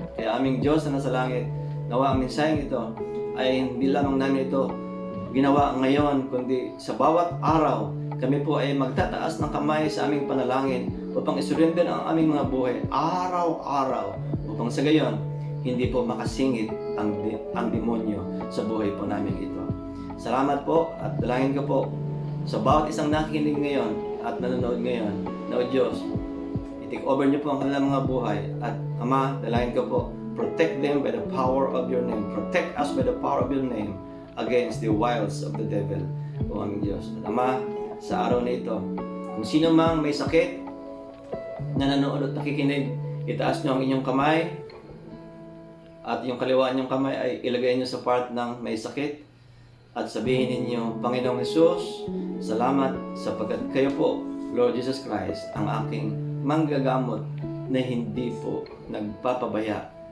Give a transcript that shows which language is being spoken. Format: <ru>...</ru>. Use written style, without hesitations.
<tl>Kaya aming Diyos na nasa langit, nawa ang mensaheng ito ay hindi lamang namin ito ginawa ngayon, kundi sa bawat araw, kami po ay magtataas ng kamay sa aming panalangin upang isurrender ang aming mga buhay araw-araw upang sa gayon, hindi po makasingit ang demonyo sa buhay po namin ito. Salamat po at dalangin ko po sa bawat isang nakikinig ngayon at nanonood ngayon na, O Diyos, i-take over niyo po ang kanilang mga buhay. At Ama, dalangin ko po,</tl> <en>protect them by the power of your name. Protect us by the power of your name against the wiles of the devil,</en> <tl>o aming Diyos. At Ama, sa araw na ito, kung sino mang may sakit na nanood at nakikinig, itaas niyo ang inyong kamay at yung kaliwa niyong kamay ay ilagay niyo sa part ng may sakit at sabihin ninyo, Panginoong Hesus, salamat sapagkat kayo po, Lord Jesus Christ, ang aking manggagamot na hindi po nagpapabaya.</tl>